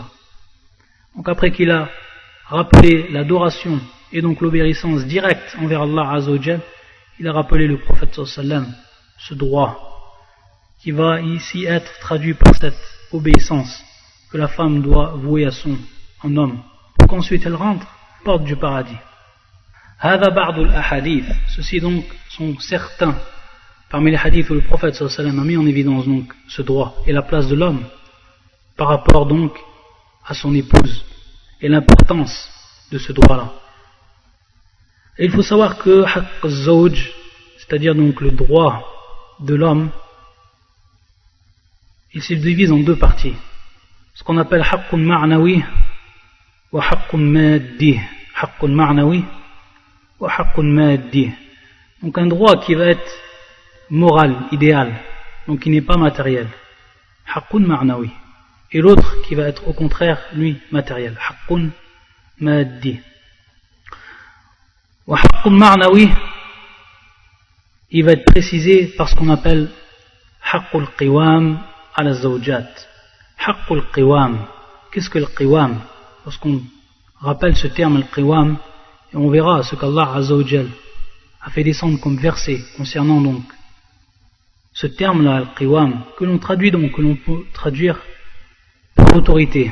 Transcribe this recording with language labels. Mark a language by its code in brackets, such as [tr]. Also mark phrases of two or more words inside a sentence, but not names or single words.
[fr] Donc après qu'il a rappelé l'adoration et donc l'obéissance directe envers [ar] الله عز وجل, [fr] il a rappelé le prophète [ar] صلى الله عليه وسلم [fr] ce droit qui va ici être traduit par cette obéissance que la femme doit vouer à son homme pour qu'ensuite elle rentre porte du paradis. [ar] هذا بعض الأحاديث, [fr] ceci donc sont certains parmi les hadiths où le prophète [ar] صلى الله عليه وسلم [fr] a mis en évidence donc ce droit et la place de l'homme par rapport donc à son épouse et l'importance de ce droit-là. Et il faut savoir que [ar] حق الزوج, [fr] c'est-à-dire donc le droit de l'homme, il se divise en deux parties. Ce qu'on appelle [ar] حق معنوي وحق مادي. حق معنوي وحق مادي. [fr] Donc un droit qui va être moral, idéal, donc qui n'est pas matériel. [ar] حق معنوي. [fr] Et l'autre qui va être au contraire, lui, matériel. [ar] حق مادي. وحق معنوي, [fr] il va être précisé par ce qu'on appelle [ar] حق القوام على الزوجة. حق القوام. [fr] Qu'est-ce que le qiwam? Lorsqu'on rappelle ce terme, le qiwam, et on verra ce qu' [ar] الله عز وجل [fr] a fait descendre comme verset concernant donc ce terme-là, le qiwam, que l'on traduit donc, que l'on peut traduire par l'autorité.